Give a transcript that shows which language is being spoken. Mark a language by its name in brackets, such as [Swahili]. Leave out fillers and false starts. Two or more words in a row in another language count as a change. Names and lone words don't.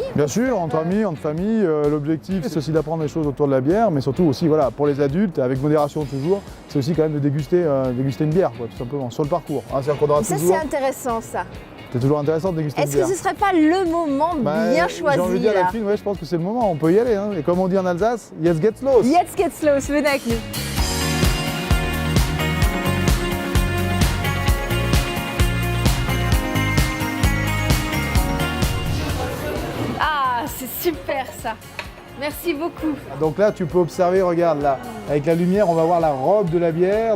[French] Bien sûr, entre amis, entre familles. L'objectif c'est aussi d'apprendre des choses autour de la bière, mais surtout aussi voilà, pour les adultes, avec modération toujours, c'est aussi quand même de déguster une bière, quoi, tout simplement, sur le parcours. Hein, ça c'est intéressant ça. C'est toujours intéressant de déguster une bière. Est-ce que ce serait pas le moment bien choisi? J'ai envie de dire à Delphine, ouais, je pense que c'est le moment, on peut y aller. Hein. Et comme on dit en Alsace, [German] jetzt geht's los. Jetzt geht's los, [French] venez avec nous. Ah, c'est super ça. Merci beaucoup. Donc là, tu peux observer, regarde là, avec la lumière, on va voir la robe de la bière.